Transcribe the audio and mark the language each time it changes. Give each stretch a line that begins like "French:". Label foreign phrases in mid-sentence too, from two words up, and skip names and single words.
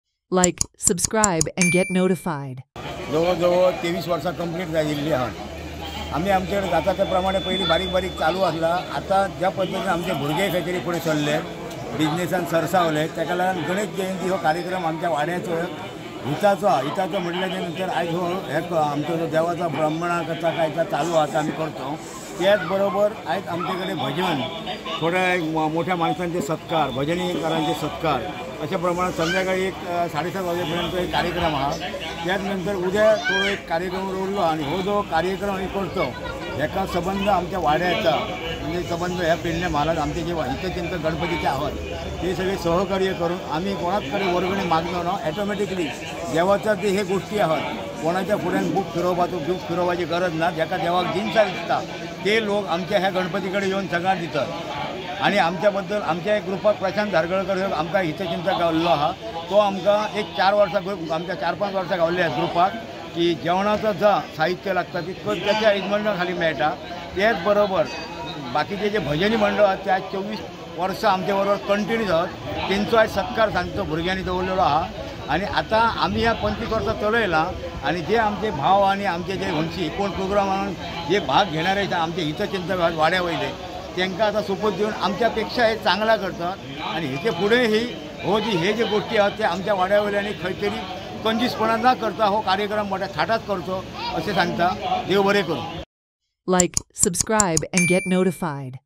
English: Like, subscribe, and get notified.
Konkani: जवळजवळ 23 वर्सां कंप्लीट जाल्ली आहात। आम्ही आमच्याकडे जाता त्या प्रमाणे पहिली बारीक बारीक चालू असला, आता ज्या पद्धतीने आमचे भुरगे खंय तरी फुडें सरले, बिझनेसान सरसावले, ताका लागून गणेश जयंती हो कार्यक्रम आमच्या वाड्याचो हिताचो म्हटल्याच्या नंतर आयज हो एक आमचो जो देवाचा ब्राह्मणा कथा काय चालू आसा आमी करतो।
Marathi: त्याच बरोबर आयज आमचे कडेन भजन, थोड्या मोठ्या माणसांचे सत्कार, भजनीकारांचे सत्कार, अशा प्रमाणात संध्याकाळी एक 7:30 वाजेपर्यंत एक कार्यक्रम आहे।
Konkani: त्यानंतर उद्या तो एक कार्यक्रम उरलो आणि हो जो कार्यक्रम आम्ही करतो ह्याचा संबंध आमच्या वाड्याचा, म्हणजे संबंध ह्या पेडणे महाराज आमचे जे हितचिंतक गणपतीचे आहात ते सगळे सहकार्य करून आम्ही कोणाकडे वर्गणी मागलो ना, ऑटोमॅटिकली देवाचा जे हे गोष्टी आहात कोणाच्या फुड्यान बूक फिरोवपाची गरज ना, ज्याका देवाक जिनसा दिसता ते लोक आमच्या ह्या गणपतीकडे येऊन सगळ्यांक दितात। आणि आमच्याबद्दल आमच्या एक ग्रुपाक प्रशांत धारगळकर आमकां हितचिंतक गावल्लो आहा, तो आमकां एक 4 वर्सां आमच्या 4-5 वर्सां गावले आहेत ग्रुपाक की जेवणाचं जा साहित्य लागता तितकं त्याच्या अरेंजमेंटा खाली मेळटा। त्याच बरोबर बाकीचे जे भजनी मंडळ आहात ते आज 24 वर्सां आमच्या बरोबर कंटिन्यू आहात, तेंचो आज सत्कार सांजचो भुरग्यांनी दवरलेलो आहा। आणि आता आम्ही ह्या 25 वर्सां चलयला आणि जे आमचे भाव आणि आमचे जे हंशी कोण प्रोग्रामान जे भाग घेणारे आमचे हितचिंतक वाड्या वयले त्यांना आता सोपत देऊन आमच्यापेक्षा हे चांगला करतात आणि ह्याचे पुढेही हे जे गोष्टी आहेत ते आमच्या वाड्यावयल्यांनी खंय तरी कंजूसपणा न करता हो कार्यक्रम मोठ्या थाटात करचो असे सांगता। देव बरें करूं।
English: Like, subscribe, and get notified.